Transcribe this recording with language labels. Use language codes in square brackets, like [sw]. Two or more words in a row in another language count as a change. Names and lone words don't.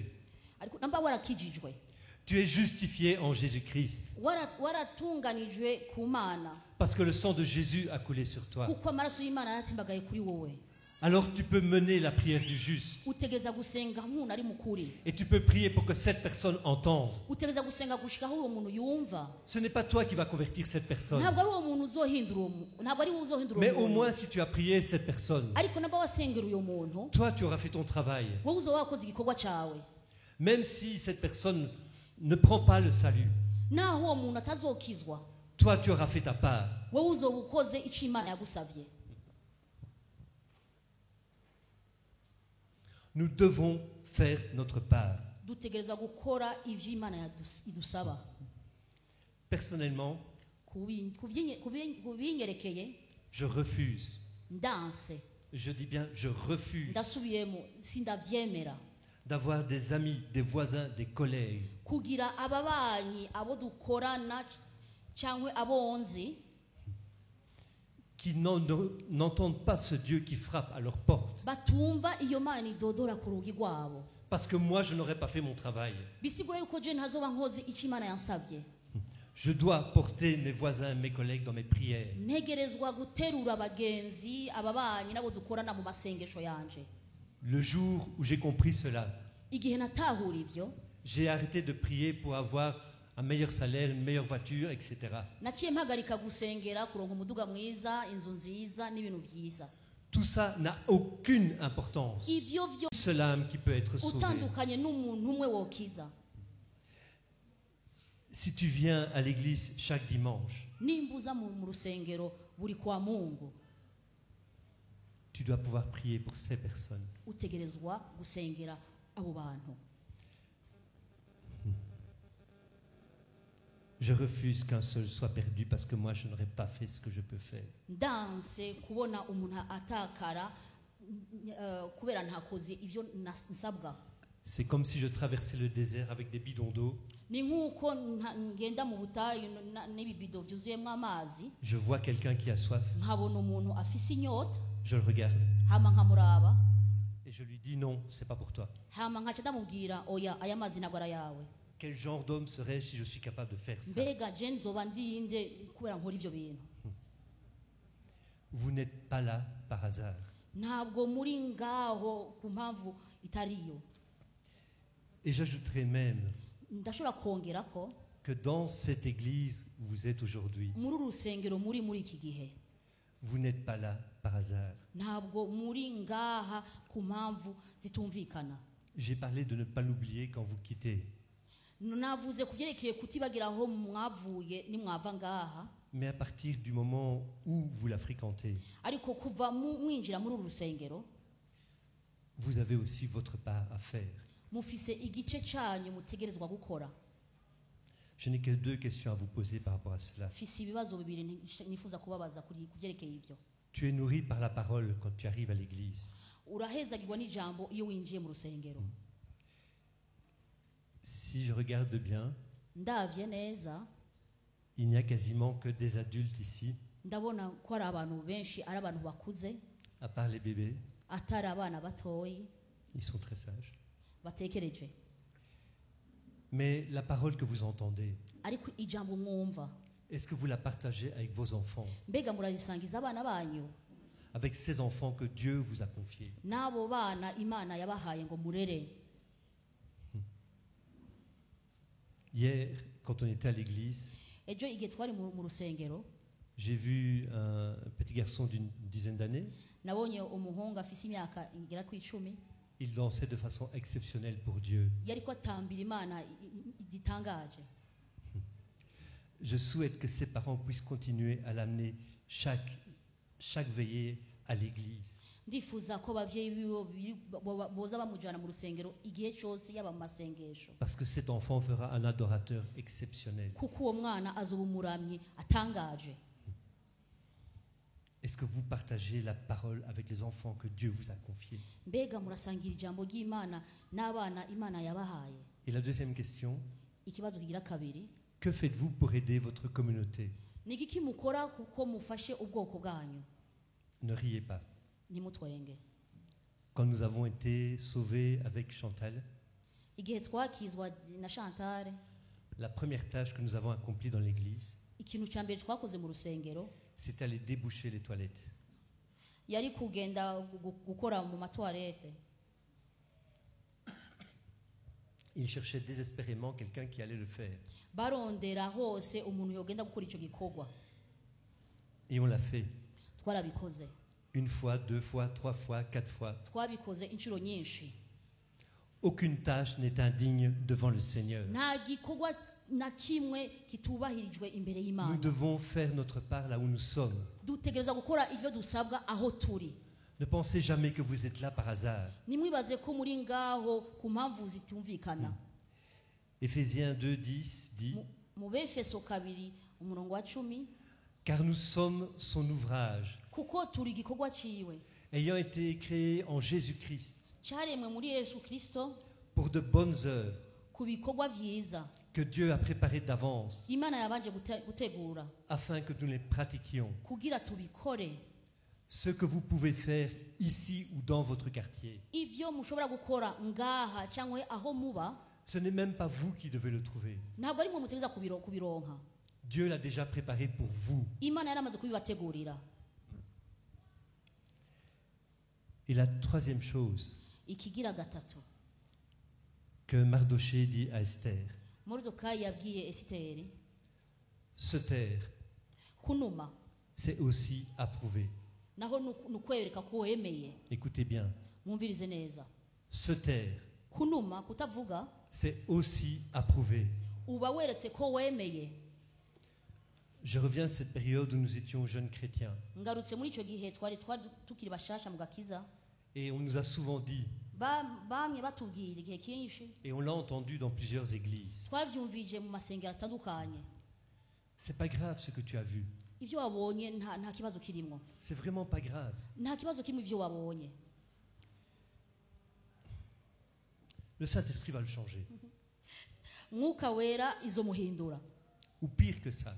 [rn] Ariko namba warakijijwe, [fr] tu es justifié en Jésus-Christ, [rn] waratunganijwe ku Mana, [fr] parce que le sang de Jésus a coulé sur toi. [rn] kuko amaraso y'Imana yaratembagaye kuri wowe. [fr] Alors tu peux mener la prière du juste [rn] Utegeza gusenga nk'umuntu ari mukuri, [fr] et tu peux prier pour que cette personne entende. [rn] utegeza gusenga gushikaho uwo muntu yumva. [fr] Ce n'est pas toi qui vas convertir cette personne, [rn] Ntabwo ari uwo muntu uzohindura uwo muntu, ntabwo ari wowe uzohindura [fr] mais [rn] uwo [fr] au [rn] muntu. [fr] moins si tu as prié cette personne, [rn] Ariko namba wasengera uyo muntu, [fr] toi tu auras fait ton travail. [rn] wowe uzoba wakoze igikorwa cawe. [fr] Même si cette personne ne prend pas le salut, [rn] Naho uwo muntu atazokizwa, [fr] toi tu auras fait ta part. [rn] wowe uzoba ukoze ico Imana yagusavye. [fr] Nous devons faire notre part. [rn] Dutegereza gukora ivyo Imana idusaba. [fr] Personnellement, [rn] Kubinyerekeye [fr] je refuse. [rn] ndanse, [fr] Je dis bien, je refuse [rn] ndasubiyemo, sindavyemera [fr] d'avoir des amis, des voisins, des collègues [rn] kugira ababanyi abo dukorana cyangwa abonzi [fr] qui n'entendent pas ce Dieu qui frappe à leur porte. [rn] batumva iyo Mana idodora ku rugi rwabo. [fr] Parce que moi, je n'aurais pas fait mon travail. [rn] Bisigura yuko je ntazoba nkoze ico Imana yansavye. [fr] Je dois porter mes voisins, mes collègues dans mes prières. [rn] Ntegerezwa guterura abagenzi, ababanyi nabo dukorana mu masengesho yanje. [fr] Le jour où j'ai compris cela, [rn] Igihe natahura ivyo, [fr] J'ai arrêté de prier pour avoir un meilleur salaire, une meilleure voiture, etc. [rn] naciye mpagarika gusengera kuronka umuduga mwiza inzu nziza n'ibintu vyiza [fr] Tout ça n'a aucune importance. [rn] ivyo vyo [fr] Seule âme qui peut être sauvée. [rn] utandukanye n'umuntu umwe wokiza [fr] Si tu viens à l'église chaque dimanche, [rn] nimbuza mu rusengero buri kwa Mungu [fr] tu dois pouvoir prier pour ces personnes. [rn] utegerezwa gusengera abo bantu [fr] Je refuse qu'un seul soit perdu parce que moi je n'aurais pas fait ce que je peux faire. [rn] ndanse kubona umuntu atakara kubera ntakoze ivyo nsabwa [fr] C'est comme si je traversais le désert avec des bidons d'eau. [rn] ni nk'uko ngenda mu butayu n'ibibido vyuzuyemwo amazi [fr] Je vois quelqu'un qui a soif, [rn] nkabona umuntu afise inyota [fr] je le regarde [rn] hama nkamuraba [fr] et je lui dis non, c'est pas pour toi. [rn] hama nkaca ndamubwira oya aya mazi ntabwo ari ayawe [fr] Quel genre d'homme serais-je si je suis capable de faire ça? [rn] mbega je nzoba ndinde kubera nkora ivyo bintu [fr] Vous n'êtes pas là par hasard. [rn] ntabwo muri ngaho ku mpamvu itariyo [fr] Et j'ajouterai même [rn] ndashobora kongera ko [fr] que dans cette église où vous êtes aujourd'hui, [rn] muri uru rusengero muri iki gihe [fr] vous n'êtes pas là par hasard. [rn] ntabwo muri ngaha ku mpamvu zitumvikana [fr] J'ai parlé de ne pas l'oublier quand vous quittez. [rn] navuze ku byerekeye kutibagira aho mwavuye nimwava ngaha [fr] Mais à partir du moment où vous la fréquentez, [rn] ariko kuva mwinjira muri uru rusengero [fr] vous avez aussi votre part à faire. [rn] mufise igice cyanyu mutegerezwa gukora [fr] Je n'ai que deux questions à vous poser par rapport à cela. [rn] mfise ibibazo bibiri nifuza kubabaza ku byerekeye ivyo [fr] Tu es nourri par la parole quand tu arrives à l'église. [rn] urahezagirwa n'ijambo iyo winjiye mu rusengero [fr] Si je regarde bien, [rn] ndavye neza [fr] il n'y a quasiment que des adultes ici, [rn] ndabona ko ari abantu benshi ari abantu bakuze [fr] à part les bébés. [rn] atari abana batoyi [fr] Ils sont très sages. [rn] batekereje [fr] Mais la parole que vous entendez, [rn] ariko ijambo mwumva [fr] est-ce que vous la partagez avec vos enfants, [rn] mbega murarisangiza abana banyu [fr] avec ces enfants que Dieu vous a confiés? [rn] n'abo bana imana yabahaye ngo murere [fr] Hier, quand on était à l'église, [rn] ejo igihe twari mu rusengero [fr] j'ai vu un petit garçon d'une dizaine d'années. [rn] nabonye umuhungu afise imyaka igera ku 10 [fr] Il dansait de façon exceptionnelle pour Dieu. [rn] yariko atambira imana igitangaje [fr] Je souhaite que ses parents puissent continuer à l'amener chaque veillée à l'église. [rn] ndifuza ko abavyeyi biwe boza bamujana mu rusengero igihe cyose yaba mu masengesho [fr] Parce que cet enfant fera un adorateur exceptionnel. [rn] kuko uwo mwana azoba umuramyi atangaje [fr] Est-ce que vous partagez la parole avec les enfants que Dieu vous a confiés? [rn] mbega murasangira ijambo ry'imana n'abana imana yabahaye [fr] Et la deuxième question, [rn] ikibazo kigira kabiri [fr] que faites-vous pour aider votre communauté? [rn] ni iki mukora kuko mufashe ubwoko bwanyu [fr] Ne riez pas. [rn] ntimutwenge [fr] Quand nous avons été sauvés avec Chantal, [rn] igihe twakizwa na Chantal [fr] la première tâche que nous avons accomplie dans l'église, [rn] ikintu cya mbere twakoze mu rusengero [fr] c'est aller déboucher les toilettes. [rn] yari kugenda gukora mu matwarete [fr] Il cherchait désespérément quelqu'un qui allait le faire. [rn] barondera hose umuntu yogenda gukora icyo gikorwa [fr] Et on l'a fait. [rn] twarabikoze [fr] Une fois, deux fois, trois fois, quatre fois. [rn] twabikoze inshuro nyinshi [fr] Aucune tâche n'est indigne devant le Seigneur. [rn] nta gikorwa na kimwe kitubahirijwe imbere [fr] Nous [rn] y'imana [fr] devons faire notre part là où nous sommes. [rn] dutegereza gukora ivyo dusabwa aho turi [fr] Ne pensez jamais que vous êtes là par hasard. [rn] nimwibaze ko muri ngaho ku mpamvu zitumvikana [fr] Éphésiens 2:10 dit [rn] mu befeso 2 umurongo wa 10 [fr] Car nous sommes son ouvrage, [rn] kuko turi igikorwa ciwe [fr] ayant été créés en Jésus-Christ [rn] cyaremwe muri Yesu Kristo [fr] pour de bonnes œuvres [rn] ku bikorwa vyiza [fr] que Dieu a préparées d'avance [rn] imana yabanje gutegura [fr] afin que nous les pratiquions. [rn] kugira tubikore [fr] Ce que vous pouvez faire ici ou dans votre quartier, [rn] ivyo mushobora gukora ngaha cyangwa aho muba [fr] ce n'est même pas vous qui devez le trouver. [rn] ntabwo ari mwe mutegeza kubironka [fr] Dieu l'a déjà préparé pour vous. [rn] imana yaramaze kubibategurira [fr] Et la troisième chose, [rn] ikigira gatatu [fr] que Mardochée dit à Esther. [rn] Mordekayi yabwiye Esiteri [fr] Se taire, [rn] kunuma [fr] c'est aussi approuver. [rn] naho ni ukwereka ko wemeye. [fr] Écoutez bien. [rn] Mwumvirize neza, [fr] Se taire, [rn] kunuma kutavuga [fr] c'est aussi approuver. [rn] uba weretse ko wemeye. [fr] Je reviens à cette période où nous étions jeunes chrétiens. [rn] Ngarutse muri icyo gihe twari tukiri bashasha mu gakiza, [fr] Et on nous a souvent dit, [rn] bamwe batubwira igihe cyinshi, [fr] et on l'a entendu dans plusieurs églises, [rn] twavyumvije mu masengero atandukanye, [fr] c'est pas grave ce que tu as vu. [rn] ivyo wabonye nta kibazo kirimo, [fr] C'est vraiment pas grave. [rn] nta kibazo kirimo ivyo wabonye. [fr] Le Saint-Esprit va le changer. [rn] Mwuka wera izomuhindura. [fr] Ou pire que ça.